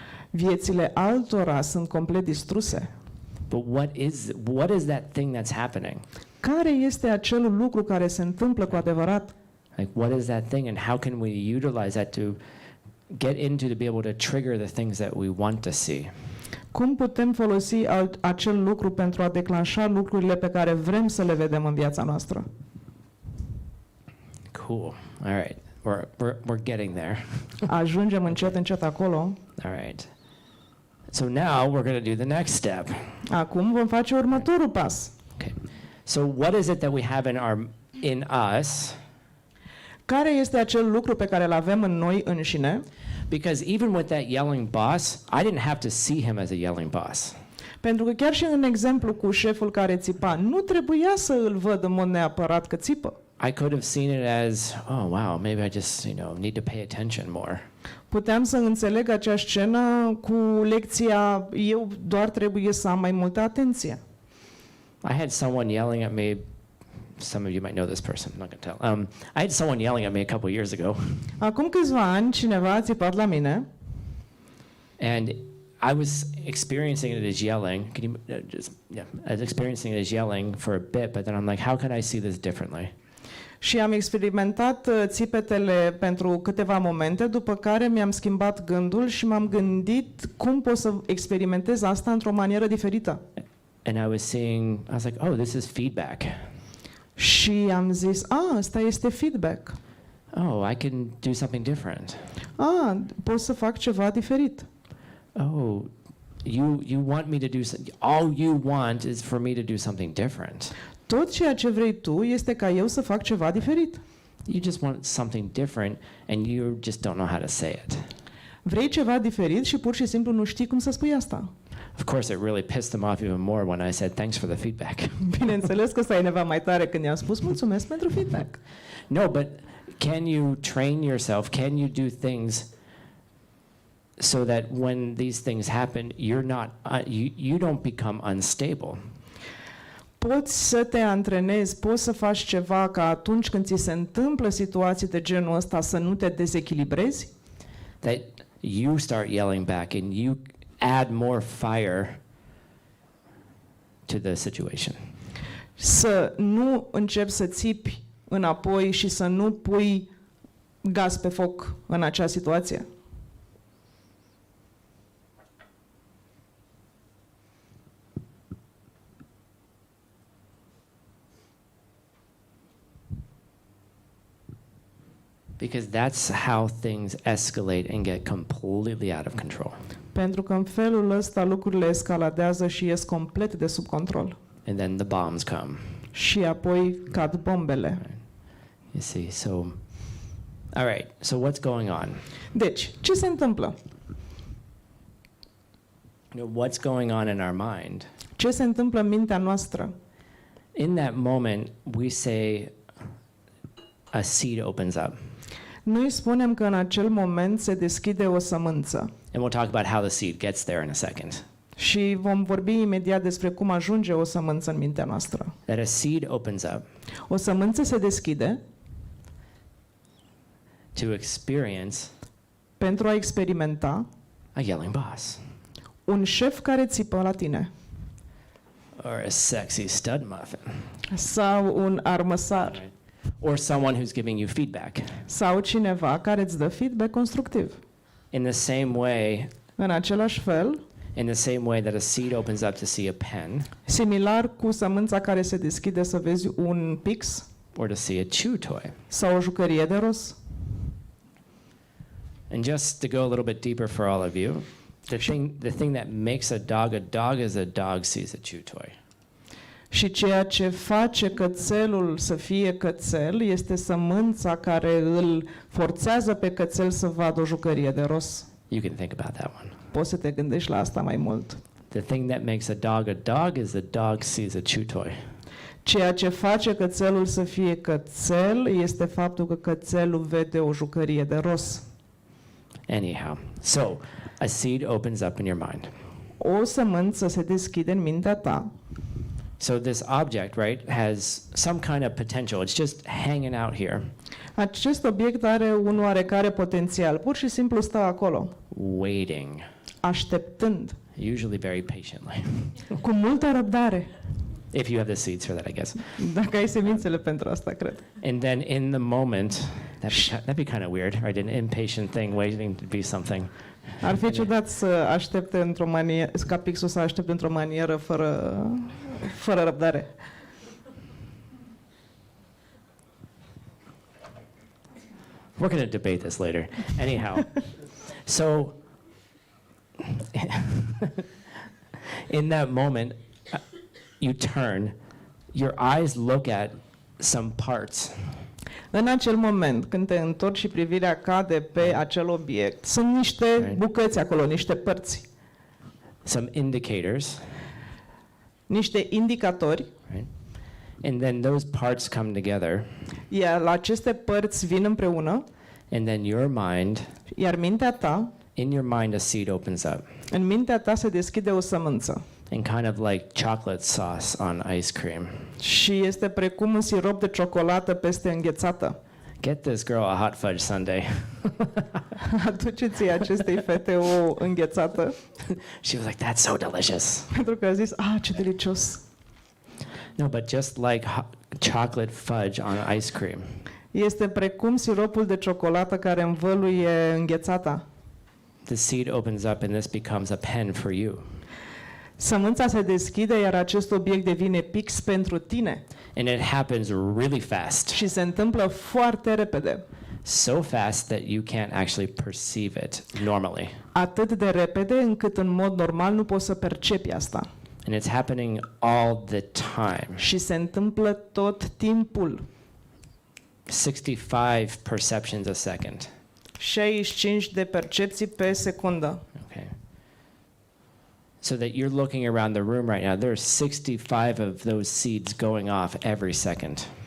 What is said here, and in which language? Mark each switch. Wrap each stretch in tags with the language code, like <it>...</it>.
<ro>Viețile altora sunt complet distruse.</ro> <en>But what is that thing that's happening?</en> <ro>Care este acel lucru care se întâmplă cu adevărat?</ro> <en>Like, what is that thing, and how can we utilize that to get into to be able to trigger the things that we want to see?</en> <ro>Cum putem folosi acel lucru pentru a declanșa lucrurile pe care vrem să le vedem în viața noastră?</ro> <en>Cool. All right. We're getting there.</en> <ro>Ajungem încet acolo.</ro> <en>All right. So now we're going to do the next step.</en> <ro>Acum vom face următorul pas.</ro> <en>Okay. So what is it that we have in us?</en> <ro>Care este acel lucru pe care îl avem în noi înșine?</ro> <en>Because even with that yelling boss, I didn't have to see him as a yelling boss.</en> <ro>Pentru că chiar și în exemplu cu șeful care țipa, nu trebuia să îl văd în mod neapărat că țipă.</ro> <en>I could have seen it as, oh wow, maybe I just, need to pay attention more.</en> <ro>Puteam să înțeleg acea scenă cu lecția, eu doar trebuie să am mai multă atenție.</ro> <en>I had someone yelling at me. Some of you might know this person. I'm not going to tell. I had someone yelling at me a couple years ago.</en> <ro>Acum câțiva ani, cineva a țipat la mine.</ro> <en>And I was experiencing it as yelling. I was experiencing it as yelling for a bit, but then I'm like, how can I see this differently?</en> <ro>Și am experimentat țipetele pentru câteva momente, după care mi-am schimbat gândul și m-am gândit cum pot să experimentez asta într-o manieră diferită.</ro> <en>And I was like, oh, this is feedback.</en> <ro>Și am zis, asta este feedback.</ro> <en>Oh, I can do something different.</en> <ro>Pot să fac ceva diferit.</ro> <en>Oh, you want me to do all you want is for me to do something different.</en> <ro>Tot ceea ce vrei tu este ca eu să fac ceva diferit.</ro> <en>You just want something different and you just don't know how to say it.</en> <ro>Vrei ceva diferit și pur și simplu nu știi cum să spui asta.</ro> <en>Of course, it really pissed them off even more when I said thanks for the feedback.</en> <ro>Bineînțeles că s-a enervat mai tare când i-am spus mulțumesc pentru feedback.</ro> <en>No, but can you train yourself? Can you do things so that when these things happen, you're not you don't become unstable?</en> <ro>Poți să te antrenezi, poți să faci ceva ca atunci când ți se întâmplă situații de genul ăsta să nu te dezechilibrezi?</ro> <en>That you start yelling back and you add more fire to the situation.</en> <ro>Să nu începi să țipi înapoi și să nu pui gaz pe foc în acea situație.</ro> <en>Because that's how things escalate and get completely out of control.</en> <ro>Pentru că în felul ăsta lucrurile escaladează și ies complet de sub control.</ro> <en>And then the bombs come.</en> <ro>Și apoi cad bombele.</ro> <en>You see, so, all right, so what's going on?</en> <ro>Deci, ce se întâmplă?</ro> <en>What's going on in our mind?</en> <ro>Ce se întâmplă în mintea noastră?</ro> <en>In that moment, we say a seed opens up.</en> <ro>Noi spunem că în acel moment se deschide o sămânță.</ro> <en>And we'll talk about how the seed gets there in a second.</en> <ro>Și vom vorbi imediat despre cum ajunge o sămânță în mintea noastră.</ro> <en>That a seed opens up</en> <ro>O sămânță se deschide</ro> <en>to experience</en> <ro>pentru a experimenta</ro> <en>a yelling boss</en> <ro>un șef care țipă la tine</ro> <en>or a sexy stud muffin</en> <ro>sau un armăsar</ro> <en>or someone who's giving you feedback.</en> <ro>sau cineva care îți dă feedback constructiv.</ro> <en>In the same way,</en> <ro>În același fel,</ro> <en>in the same way that a seed opens up to see a pen</en> <ro>similar cu sămânța care se deschide să vezi un pix</ro> <en>or to see a chew toy.</en> <ro>sau o jucărie de ros.</ro> <en>And just to go a little bit deeper for all of you, the thing that makes a dog is a dog sees a chew toy.</en> <ro>Și ceea ce face cățelul să fie cățel este sămânța care îl forțează pe cățel să vadă o jucărie de ros.</ro> <en>You can think about that one.</en> <ro>Poți să te gândești la asta mai mult.</ro> <en>The thing that makes a dog is the dog sees a chew toy.</en> <ro>Ceea ce face cățelul să fie cățel este faptul că cățelul vede o jucărie de ros.</ro> <en>Anyhow, so a seed opens up in your mind.</en> <ro>O sămânță se deschide în mintea ta.</ro> <en>So this object, right, has some kind of potential. It's just hanging out here.</en> <ro>Acest obiect are un oarecare potențial. Pur și simplu stă acolo,</ro> <en>Waiting,</en> <ro>așteptând,</ro> <en>usually very patiently.</en> <ro>cu multă răbdare.</ro> <en>If you have the seeds for that, I guess.</en> <ro>Dacă ai semințele pentru asta, cred.</ro> <en>And then in the moment, that'd be kind of weird, right? An impatient thing waiting to be something.</en> <ro>Ar fi ciudat să aștepte într-o manieră, ca pixul să aștepte într-o manieră fără răbdare.</ro> <en>We're going to debate this later. Anyhow, so in that moment, you turn, your eyes look at some parts.</en> <ro>În acel moment, când te întorci și privirea cade pe acel obiect, sunt niște bucăți acolo, niște părți,</ro> <en>Some indicators,</en> <ro>niște indicatori,</ro> <en>right? And then those parts come together,</en> <ro>iar aceste părți vin împreună,</ro> <en>and then your mind,</en> <ro>iar mintea ta,</ro> <en>in your mind, a seed opens up,</en> <ro>în mintea ta se deschide o sămânță.</ro> <en>and kind of like chocolate sauce on ice cream.</en> <ro>Și este precum un sirop de ciocolată peste înghețată.</ro> <en>Get this girl a hot fudge sundae.</en> <ro>Aduceți-i acestei fete o înghețată,</ro> <en>She was like, that's so delicious.</en> <ro>pentru că a zis, ce delicios.</ro> <en>No, but just like chocolate fudge on ice cream,</en> <ro>Este precum siropul de ciocolată care învăluie înghețata.</ro> <en>the seed opens up and this becomes a pen for you.</en> <ro>Sămânța se deschide, iar acest obiect devine pix pentru tine.</ro> <en>And it happens really fast.</en> <ro>Și se întâmplă foarte repede.</ro> <en>So fast that you can't actually perceive it normally.</en> <ro>Atât de repede încât în mod normal nu poți să percepi asta.</ro> <en>And it's happening all the time.</en> <ro>Și se întâmplă tot timpul.</ro> <en>65 perceptions a second.</en> <ro>65 de percepții pe secundă.</ro> <en>Okay. So that you're looking around the room right now, there's 65 of those seeds going off every second.</en>